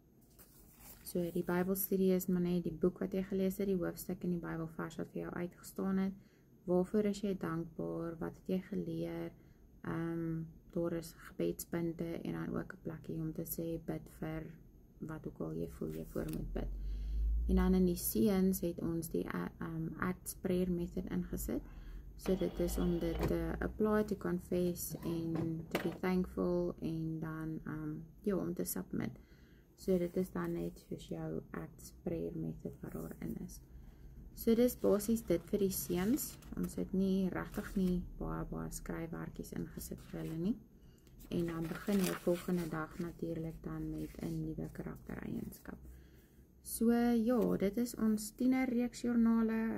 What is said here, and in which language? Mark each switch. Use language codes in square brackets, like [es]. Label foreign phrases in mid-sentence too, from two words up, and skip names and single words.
[af] So die Bybelstudie is maar net die boek wat jy gelees het, die hoofstuk in die Bybelvers wat vir jou uitgestaan het. Waarvoor is jy dankbaar? Wat het jy geleer? Daar is gebedspunte en dan ook 'n plekkie om te sê bid vir wat ook al jy voel jy voor moet bid. En dan in die seuns het ons die Acts prayer method ingesit. So dit is om dit te apply, [en] to confess [af] en [en] to be thankful [af] en dan om te submit. So dit is dan net soos jou Acts prayer method wat daarin is. So dis basies dit vir die seuns. Ons het nie regtig nie baie skryfwerkies ingesit vir hulle nie. En dan begin jou volgende dag natuurlik dan met 'n nuwe karaktereienskap. So ja, dit is ons tienerreeksjoernale.